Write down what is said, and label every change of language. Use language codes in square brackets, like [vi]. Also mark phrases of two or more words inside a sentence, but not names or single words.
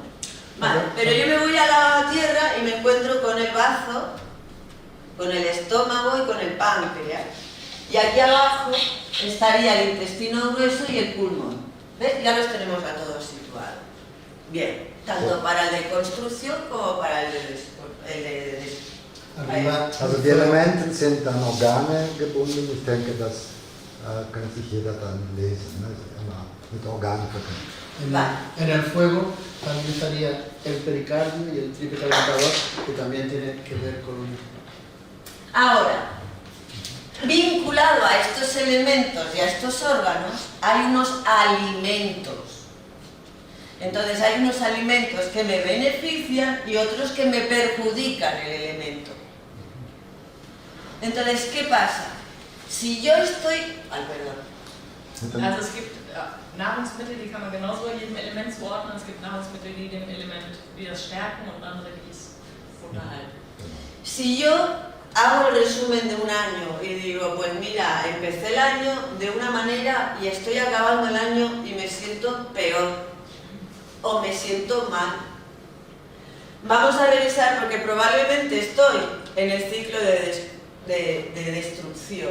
[es] Vale, pero yo me voy a la tierra y me encuentro con el bazo, con el estómago y con el páncreas. Y aquí abajo estaría el intestino grueso y el pulmón. ¿Ves? Ya los tenemos a todos situados. Bien, tanto para el de construcción como para el de Arriba. [de] Also die Elemente sind an Organe gebunden. Ich denke, das kann sich jeder dann lesen. Ne? Ist immer mit Organen verbunden. [es] En el fuego también estaría el pericardio y el triple calentador, que también tiene que ver con... Ahora, vinculado a estos elementos y a estos órganos, hay unos alimentos. Entonces hay unos alimentos que me benefician y otros que me perjudican el elemento. Entonces, ¿qué pasa? Si yo estoy... Ay, perdón. [de] Also es gibt Nahrungsmittel, die kann man genauso jedem Element zuordnen. Es gibt Nahrungsmittel, die dem Element wieder stärken und andere, die es unterhalten. [es] Si yo hago el resumen de un año y digo, pues mira, empecé el año de una manera y estoy acabando el año y me siento peor o me siento mal. Vamos a revisar porque probablemente estoy en el ciclo de destrucción.